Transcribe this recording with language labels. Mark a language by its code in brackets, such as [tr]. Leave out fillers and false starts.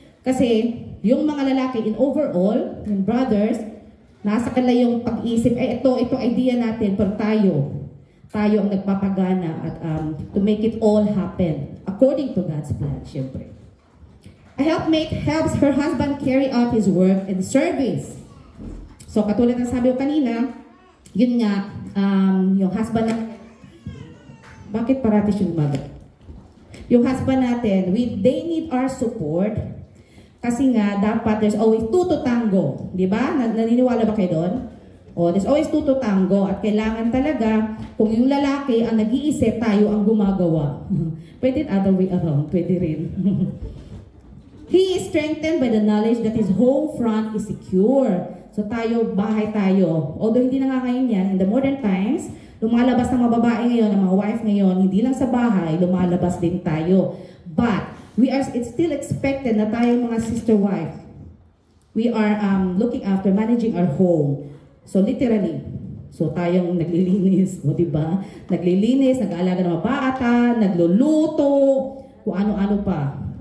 [tl] Kasi, yung mga lalaki, in overall, yung brothers, nasa kanila yung pag-isip, ito idea natin, pero tayo ang nagpapagana at [en] to make it all happen, according to God's plan, [tl] syempre. [en] A helpmate helps her husband carry out his work and service. [tl] So, katulad ng sabi ko kanina, yun nga, yung husband na bakit parati siyang magat? [en] Yung husband natin, they need our support [tl] kasi nga dapat [en] there's always two to tango, di ba? [tl] Naniniwala ba kayo doon? [en] There's always two to tango [tl] at kailangan talaga kung yung lalaki ang nag-iisip, tayo ang gumagawa. Pwede [en] other way around, [tl] pwede rin. [en] He is strengthened by the knowledge that his home front is secure. [tl] So tayo, bahay tayo. Although hindi na nga ngayon yan, [en] in the modern times, [tl] lumalabas ng mga babae ngayon, ng mga wife ngayon, hindi lang sa bahay, lumalabas din tayo. [en] But, it's still expected [tl] na tayong mga sister wife, [en] we are looking after managing our home. [tl] So, literally, so tayong naglilinis, diba? Naglilinis, nag-aalaga ng mga bata, nagluluto, kung ano-ano pa.